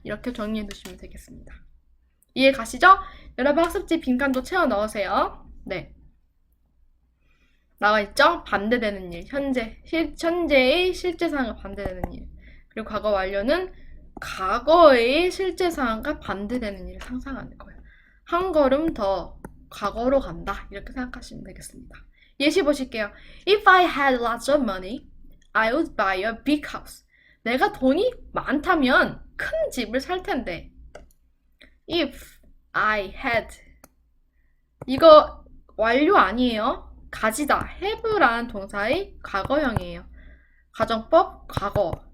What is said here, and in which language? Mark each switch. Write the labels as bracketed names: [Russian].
[Korean] 이렇게 정리해 두시면 되겠습니다. 이해 가시죠? 여러분 학습지 빈칸도 채워 넣으세요. 네. 나와 있죠? 반대되는 일. 현재의 실제 상황과 반대되는 일. 그리고 과거 완료는 과거의 실제 상황과 반대되는 일을 상상하는 거예요. 한 걸음 더 과거로 간다. 이렇게 생각하시면 되겠습니다. 예시 보실게요. [English] If I had lots of money, I would buy a big house. [Korean] 내가 돈이 많다면 큰 집을 살 텐데. [English] If I had. [Korean] 이거 완료 아니에요. 가지다. have라는 동사의 과거형이에요. 가정법, 과거.